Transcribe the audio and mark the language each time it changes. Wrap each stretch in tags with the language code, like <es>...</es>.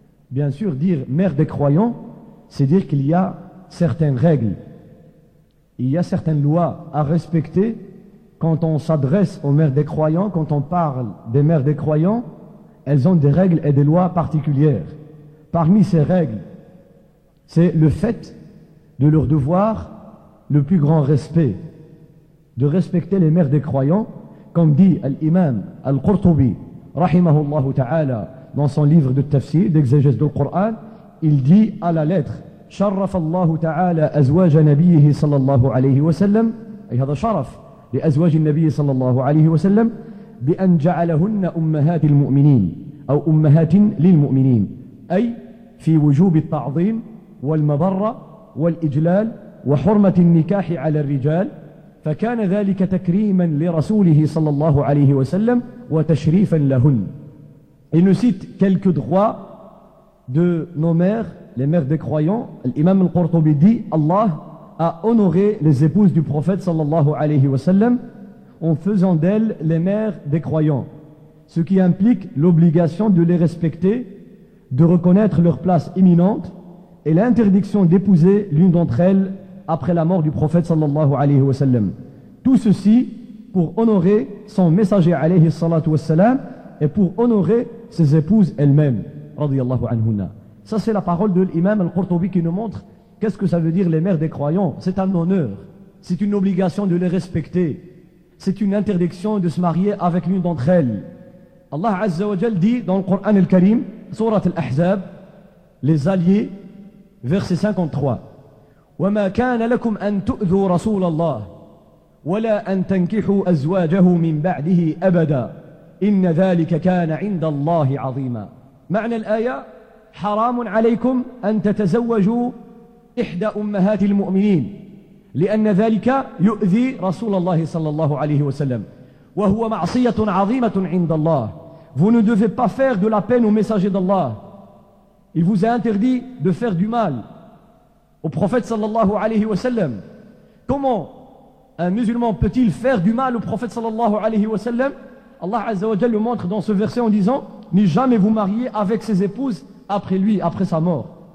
<fr>Bien sûr, dire mère des croyants, c'est dire qu'il y a certaines règles, il y a certaines lois à respecter quand on s'adresse aux mères des croyants. Quand on parle des mères des croyants, elles ont des règles et des lois particulières. Parmi ces règles, c'est le fait de leur devoir le plus grand respect, de respecter les mères des croyants, comme dit l'imam Al-Qurtubi, rahimahullahu ta'ala, dans son livre de tafsir, d'exégèse du Coran, il dit à la lettre,</fr> <ar>شرف الله تعالى أزواج نبيه صلى الله عليه وسلم</ar> <fr>أي هذا شرف لأزواج النبي صلى الله عليه وسلم</fr> <ar>بأن جعلهن أمهات المؤمنين أو أمهات للمؤمنين أي في وجوب التعظيم والمبرة والإجلال وحرمة النكاح على الرجال فكان ذلك تكريما لرسوله صلى الله عليه وسلم وتشريفا لهن.</ar> <fr>Il nous cite quelques droits de nos mères, les mères des croyants. L'imam al-Qurtubi dit, Allah a honoré les épouses du prophète sallallahu alayhi wa sallam en faisant d'elles les mères des croyants, ce qui implique l'obligation de les respecter, de reconnaître leur place imminente et l'interdiction d'épouser l'une d'entre elles après la mort du prophète sallallahu alayhi wa sallam. Tout ceci pour honorer son messager alayhi salatu wa sallam et pour honorer ses épouses elles-mêmes, radiyallahu anhunna. Ça c'est la parole de l'imam al-Qurtubi qui nous montre qu'est-ce que ça veut dire les mères des croyants. C'est un honneur, c'est une obligation de les respecter, c'est une interdiction de se marier avec l'une d'entre elles. Allah Azza wa Jal dit dans le Coran al-Karim, Sourate al-Ahzab, les alliés, verset 53,</fr> <ar>وَمَا كَانَ لَكُمْ أَن تُؤْذُوا رَسُولَ اللَّهِ وَلَا أَن تَنْكِحُوا أَزْوَاجَهُ مِنْ بَعْدِهِ أَبَدًا إِنَّ ذَلِكَ كَانَ عِنْدَ اللَّهِ عَظِيمًا. معنى الآية: حرام عليكم أن تتزوجوا إحدى أمهات المؤمنين لأن ذلك يؤذي رسول الله صلى الله عليه وسلم وهو معصية عظيمة عند الله.</ar> <fr>Vous ne devez pas faire de la peine au messager d'Allah. Il vous a interdit de faire du mal au prophète صلى الله عليه وسلم. Comment un musulman peut-il faire du mal au prophète sallallahu alayhi wa sallam? Allah Azza wa Jalla le montre dans ce verset en disant: ne jamais vous marier avec ses épouses après lui, après sa mort.</fr>